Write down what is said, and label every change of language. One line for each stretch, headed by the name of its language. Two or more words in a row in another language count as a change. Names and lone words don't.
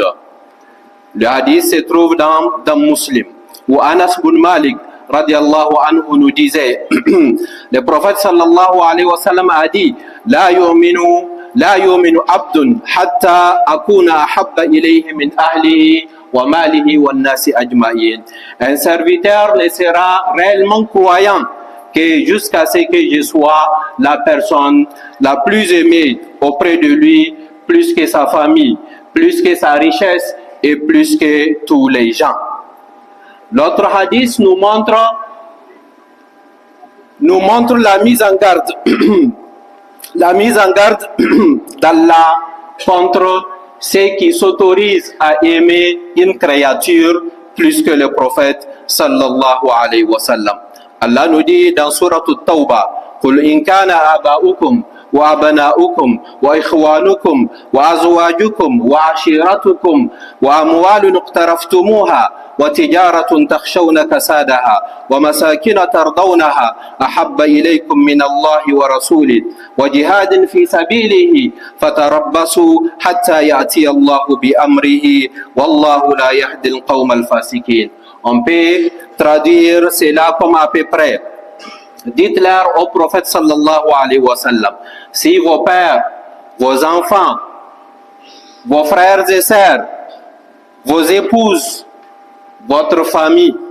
French: Le hadith se trouve dans Muslim, où Anas bin Malik
Arabic: رضي الله عنه
French: nous disait, le prophète
Arabic: صلى الله عليه وسلم
French: a dit,
Arabic: لا يؤمن عبد حتى أكون أحب إليه من أهله وماله والناس أجمعين.
French: Un serviteur ne sera réellement croyant que jusqu'à ce que je sois la personne la plus aimée auprès de lui, plus que sa famille, plus que sa richesse et plus que tous les gens. L'autre hadith nous montre la mise en garde la mise en garde d'Allah contre ceux qui s'autorisent à aimer une créature plus que le prophète
Arabic: صلى الله عليه وسلم.
French: Allah nous dit dans
Arabic: Surah At-Tawbah, قل إن كان آباؤكم وأبناؤكم وإخوانكم وأزواجكم وعشيرتكم وأموال اقترفتموها وتجارة تخشون كسادها ومساكن ترضونها أحب إليكم من الله ورسوله وجهاد في سبيله فتربصوا حتى يأتي الله بأمره والله لا يهدي القوم الفاسقين.
French: On peut traduire cela comme à peu près. Dites-leur au prophète
Arabic: صلى الله عليه وسلم,
French: si vos pères, vos enfants, vos frères et sœurs, vos épouses, votre famille,